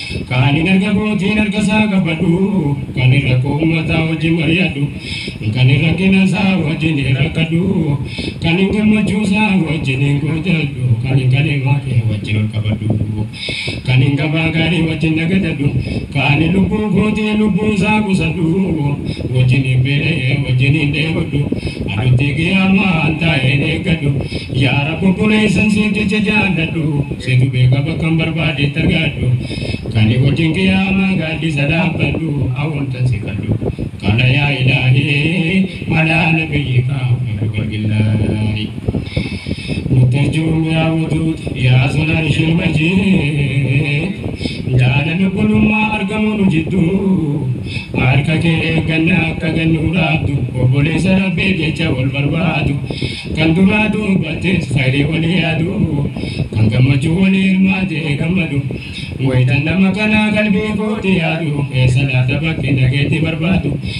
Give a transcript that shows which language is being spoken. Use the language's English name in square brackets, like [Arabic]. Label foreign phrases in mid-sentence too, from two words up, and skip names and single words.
[Oromo] Kan hin arga kootiin harka isaa qabadhu, kan hin rakkoo uummataa wajjin mari'adhu, kan hin rakkina isaa wajjin hin rakkadhu, kan hin gammachuu isaa wajjin hin qoodadhu, kan hin kadheemaa kee wajjin ol qabadhu, kan hin gabaa gaarii wajjin nagadadhu, kan hin lubbuu kootiin lubbuu isaa qusadhu, wajjin hin beela'ee, wajjin hin dheebodhu, aduutti qiyaamaa an taa'een eeggadhu. Yaa Rabbi, obboleessan siif jecha jaalladhu, situ beeka bakka hin barbaade itti argadhu. Kan hin wajjin qiyaamaa gaaddisa dhaabbadhu, awwaaltan si kadhu. [Arabic] Kana يا إلهي على نبيك محمد عبد الله. مترجم يا ودود يا ذو العرش المجيد. [Oromo] Jaalala obbolummaa argamu nu jiddu, harka kee eegganna akka gannu dhaabdu, obboleessa Rabbii jecha wal barbaadu, kan duraa duubattes khayrii walii yaadu, kan gammachuu walii hirmaatee gammadu. Wayitan nama kanaa qalbii kooti yaadu, eessa laata bakki dhageetti barbaadu?